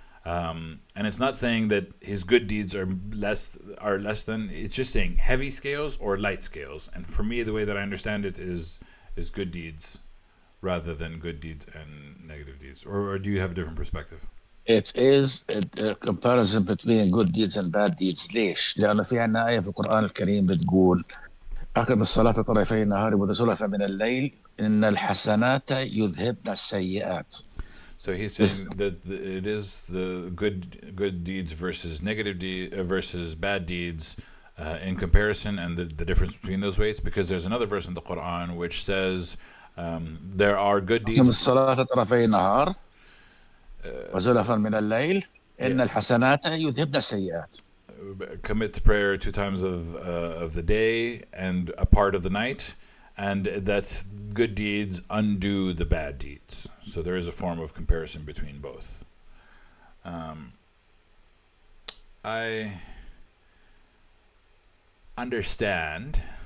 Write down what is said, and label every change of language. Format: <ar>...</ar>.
<en>And it's not saying that his good deeds are less than. It's just saying heavy scales or light scales. And for me, the way that I understand it is good deeds rather than good deeds and negative deeds. Or do you have a different perspective? It is a comparison between good deeds and bad deeds.</en> <ar>ليش؟ لأن في عنا آية في القرآن الكريم بتقول أقم الصلاة طرفي النهار وزلفا من الليل إن الحسنات يذهبن السيئات.</ar> <en>So he's saying that it is the good deeds versus negative versus bad deeds in comparison, and the difference between those weights. Because there's another verse in the Quran which says there are good deeds.</en> <ar>الصلاة طرفي النهار وزلفا من الليل إن الحسنات يذهبن السيئات.</ar> <en>Commit prayer 2 times of the day and a part of the night. And that good deeds undo the bad deeds. So there is a form of comparison between both. I understand</en>